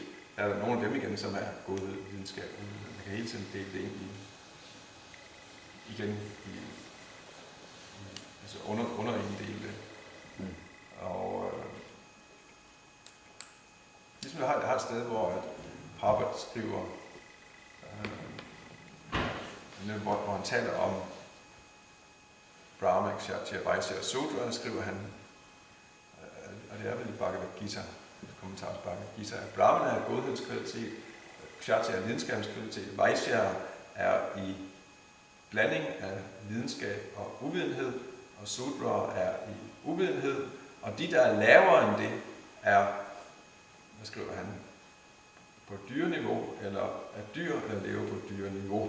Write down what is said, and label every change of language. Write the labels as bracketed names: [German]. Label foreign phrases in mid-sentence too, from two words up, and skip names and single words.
[Danish] Der er der nogle af dem igen, som er godhed, videnskab, uvidenhed. Man kan hele tiden dele det ind altså underinddele det. Og ligesom jeg har et sted, hvor Prabhupada skriver, hvor han taler om Brahma, Kshatriya, Vaishya og Sudra, skriver han, og det er vel i Bhagavad Gita, kommentar til Bhagavad Gita, at Brahmana er godhedskvalitet, Kshatriya er lidenskabskvalitet, Vaishya er i blanding af videnskab og uvidenhed, og Sudra er i uvidenhed, og de, der er lavere end det, er, hvad skriver han, på dyreniveau, eller er dyr, der lever på dyreniveau.